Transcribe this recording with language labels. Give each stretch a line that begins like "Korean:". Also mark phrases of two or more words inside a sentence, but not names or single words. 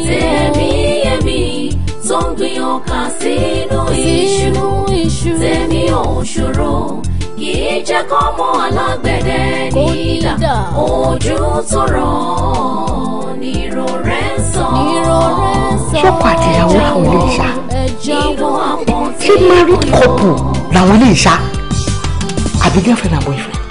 Yoruba: tèmi èmi tó ń gbin ọkà sínú iṣu tèmi ò ṣòro kì í jẹ́ kọ́mọ alágbẹ̀dẹ nídà ojú tó rọ̀ nírò rẹ̀ sàn. ṣọ́kọ àtìyàwó làwọn ilé ìṣá ṣé
English: married couple
Yoruba: làwọn ilé ìṣá àbí
English: girlfriend and boyfriend.